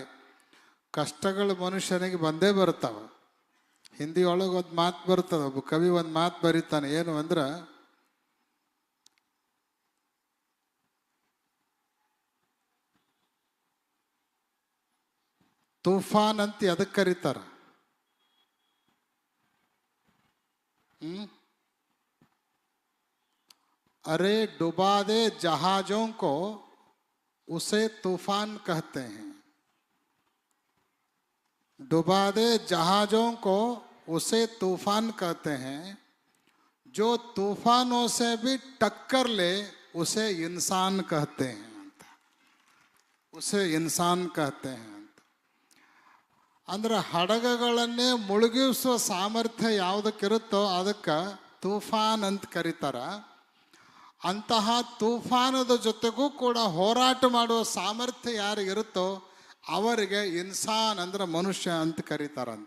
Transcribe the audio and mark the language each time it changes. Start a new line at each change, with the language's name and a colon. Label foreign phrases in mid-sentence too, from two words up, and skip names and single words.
Kannada: ಕಷ್ಟಗಳು ಮನುಷ್ಯನಿಗೆ ಬಂದೇ ಬರ್ತಾವೆ. ಹಿಂದಿಯೊಳಗೆ ಒಂದು ಮಾತು ಬರ್ತದೆ, ಒಬ್ಬ ಕವಿ ಒಂದು ಮಾತು ಬರೀತಾನೆ. ಏನು ಅಂದ್ರೆ, ತೂಫಾನ್ ಅಂತ ಅದಕ್ಕೆ ಕರೀತಾರ.
Hindi: अरे डुबा दे जहाजों को उसे तूफान कहते हैं. डुबा दे जहाजों को उसे तूफान कहते हैं. जो तूफानों से भी टक्कर ले उसे इंसान कहते हैं. उसे इंसान कहते हैं.
Kannada: ಅಂದ್ರೆ ಹಡಗಗಳನ್ನೇ ಮುಳುಗಿಸುವ ಸಾಮರ್ಥ್ಯ ಯಾವುದಕ್ಕಿರುತ್ತೋ ಅದಕ್ಕೆ ತೂಫಾನ್ ಅಂತ ಕರೀತಾರ. ಅಂತಹ ತೂಫಾನದ ಜೊತೆಗೂ ಕೂಡ ಹೋರಾಟ ಮಾಡುವ ಸಾಮರ್ಥ್ಯ ಯಾರಿಗಿರುತ್ತೋ ಅವರಿಗೆ ಇನ್ಸಾನ್ ಅಂದ್ರೆ ಮನುಷ್ಯ ಅಂತ ಕರೀತಾರಂತ.